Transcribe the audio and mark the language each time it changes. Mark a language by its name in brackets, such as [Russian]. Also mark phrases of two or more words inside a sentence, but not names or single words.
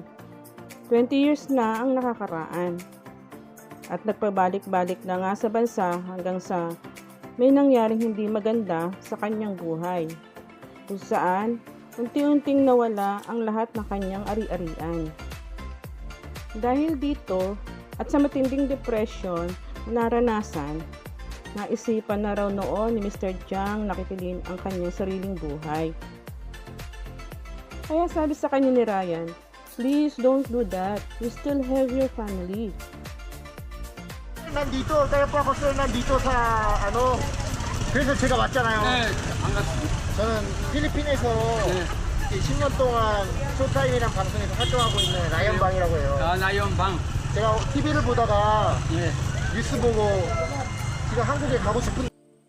[Filipino] 20 years na ang nakakaraan at nagpabalik-balik na nga sa bansa hanggang sa may nangyaring hindi maganda sa kanyang buhay, kung saan unti-unting nawala ang lahat ng kanyang ari-arian. Dahil dito at sa matinding depression na naranasan, naisipan na raw noon ni Mr. Chang na kitilin ang kanyang sariling buhay. Kaya sabi sa kanya ni Ryan, [English] "Please don't do that. You still have your family." [Filipino] nandito, kaya po ako sir nandito sa [Korean] 그래서 제가 왔잖아요. 네, 반갑습니다. 저는 필리핀에서 네. 10년 동안 쇼타임이라는 방송에서 활동하고 있는 라이언방이라고 해요. 아, 나연방. 제가 TV를 보다가 예. 뉴스 보고 지금 한국에 가고 싶은